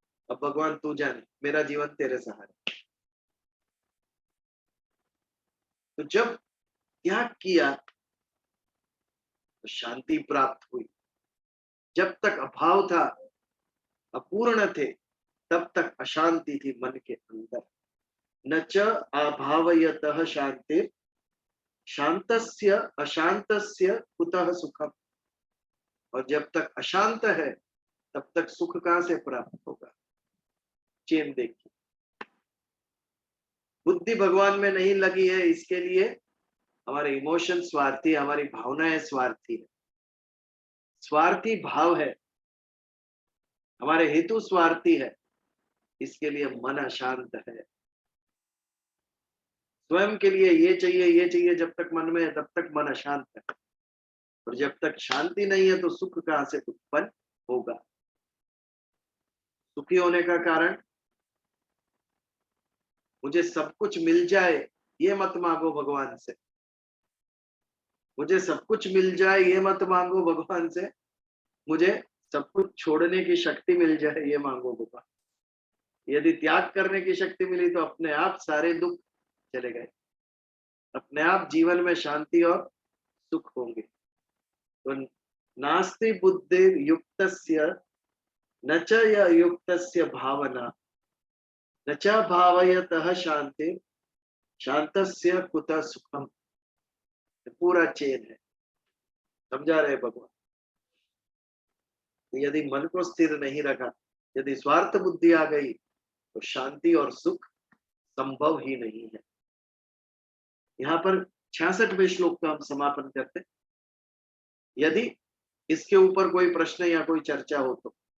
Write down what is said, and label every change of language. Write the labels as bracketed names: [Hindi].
[Hindi] अब भगवान तू जाने, मेरा जीवन तेरे सहारे। तो जब त्याग किया तो शांति प्राप्त हुई। जब तक अभाव था, अपूर्ण थे, तब तक अशांति थी मन के अंदर। [Sanskrit] न च अभावयतः शांति, शांतस्य अशांतस्य कुतः सुखम। [Hindi] और जब तक अशांत है तब तक सुख कहां से प्राप्त होगा? चेन देखिए, बुद्धि भगवान में नहीं लगी है, इसके लिए हमारे इमोशन स्वार्थी, हमारी भावनाएं स्वार्थी है, स्वार्थी भाव है, हमारे हेतु स्वार्थी है, इसके लिए मन अशांत है। स्वयं के लिए ये चाहिए, ये चाहिए, जब तक मन में है तब तक मन अशांत है। और जब तक शांति नहीं है तो सुख कहां से उत्पन्न होगा? सुखी होने का कारण, मुझे सब कुछ मिल जाए ये मत मांगो भगवान से। मुझे सब कुछ मिल जाए ये मत मांगो भगवान से। मुझे सब कुछ छोड़ने की शक्ति मिल जाए ये मांगो भगवान। यदि त्याग करने की शक्ति मिली तो अपने आप सारे दुख चले गए, अपने आप जीवन में शांति और सुख होंगे। [Sanskrit] तो नास्ति बुद्धि युक्तस्य न च युक्तस्य भावना, न च भावयतः शांति, शांतस्य कुतः सुखम। [Hindi] पूरा चेन है, समझा रहे भगवान। यदि मन को स्थिर नहीं रखा, यदि स्वार्थ बुद्धि आ गई तो शांति और सुख संभव ही नहीं है। यहाँ पर 66वें श्लोक का हम समापन करते। यदि इसके ऊपर कोई प्रश्न या कोई चर्चा हो तो।